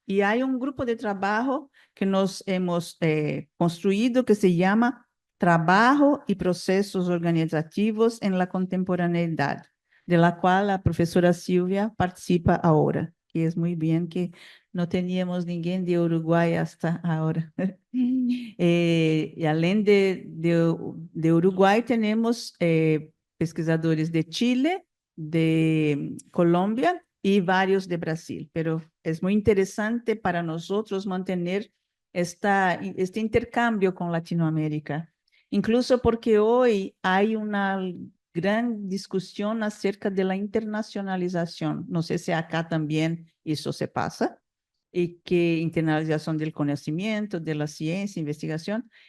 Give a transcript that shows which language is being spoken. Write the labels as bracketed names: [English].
[Spanish] Y hay un grupo de trabajo que nos hemos construido que se llama Trabajo y Procesos Organizativos en la Contemporaneidad, de la cual la profesora Silvia participa ahora. Y es muy bien que no teníamos ninguém de Uruguai hasta ahora. [Portuguese] E além de Uruguai, temos pesquisadores de Chile, de Colômbia e vários de Brasil. [Spanish] Pero es muy interesante para nosotros mantener este intercambio con Latinoamérica, incluso porque hoy hay una gran discusión acerca de la internacionalización. No sé si acá también eso se pasa, y que internalización del conocimiento, de la ciencia, investigación.